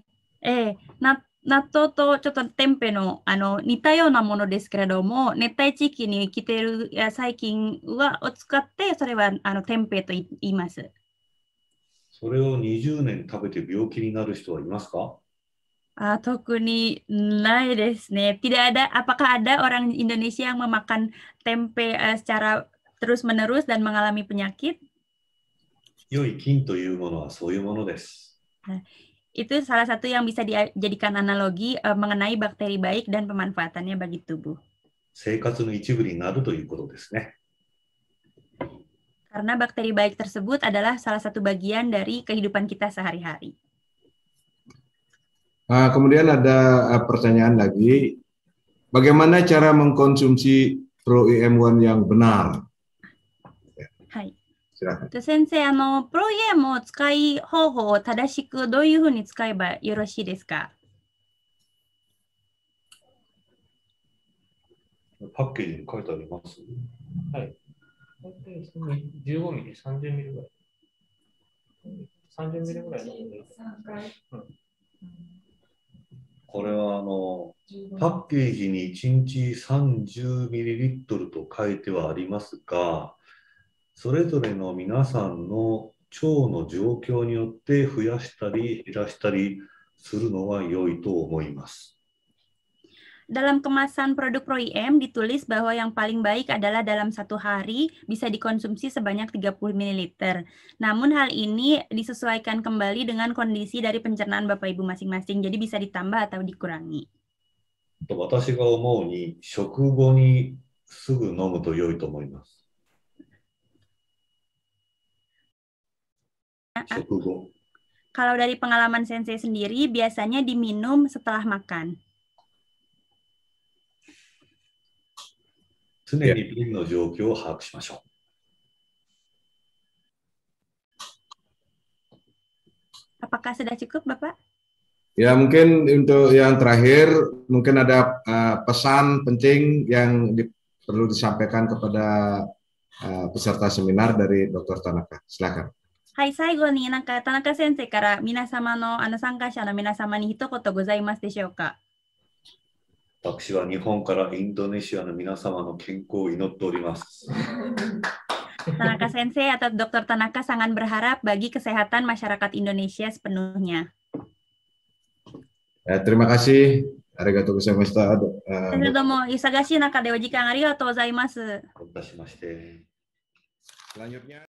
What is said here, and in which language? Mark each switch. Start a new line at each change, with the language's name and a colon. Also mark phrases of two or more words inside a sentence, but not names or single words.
Japanese: 納豆とちょっとテンペの似たようなものですけれども、熱帯地域に生きている細菌を使って、それはテンペと言います。それを20年食べて病気になる人はいますか？特にないですね。
Indonesian: Tidak ada, apakah ada orang Indonesia yang memakan tempe secara terus-menerus dan mengalami penyakit?
Japanese: 良い菌というものはそういうものです。
Indonesian: Itu salah satu yang bisa dijadikan analogi mengenai bakteri baik dan pemanfaatannya bagi tubuh.
Japanese: 生活の一部になるということですね。
Indonesian: Karena bakteri baik tersebut adalah salah satu bagian dari kehidupan kita sehari-hari. Kemudian ada pertanyaan lagi, bagaimana cara mengkonsumsi Pro EM1 yang benar?
Japanese: Hai. 先生、プロイエムを使い方法を正しくどういうふうに使えばよろしいですか？パッケージに書いてあります。はい。15ミリ、30ミリぐらい。30ミリぐらいのもので。これはパッケージに1日30ミリリットルと書いてはありますが、それぞれの皆さんの腸の状況によって増やしたり減らしたりするのは良いと思います。
Indonesian: Dalam kemasan produk Pro IM ditulis bahwa yang paling baik adalah dalam satu hari bisa dikonsumsi sebanyak 30 ml. Namun hal ini disesuaikan kembali dengan kondisi dari pencernaan Bapak Ibu masing-masing, jadi bisa ditambah atau dikurangi.
Japanese: 私が思うに食後にすぐ飲むと良いと思います。
Indonesian: Kalau dari pengalaman sensei sendiri, biasanya diminum setelah makan.
Japanese: 常に瓶の状況を把握しましょう。
Indonesian: Apakah sudah cukup, Bapak? Ya, mungkin untuk yang terakhir, mungkin ada pesan penting yang perlu disampaikan kepada peserta seminar dari Dr. Tanaka. Silakan.
Japanese: はい、最後に田中先生から皆様の参加者の皆様に一言ございますでしょうか。私は日本からインドネシアの皆様の健康を祈っております。
Indonesian: Tanaka Sensei atau Dr. Tanaka sangat berharap bagi kesehatan masyarakat Indonesia sepenuhnya. Terima kasih.
Japanese: ありがとうございました. どうも忙しい中でお時間ありがとうございます。
Indonesian: Selanjutnya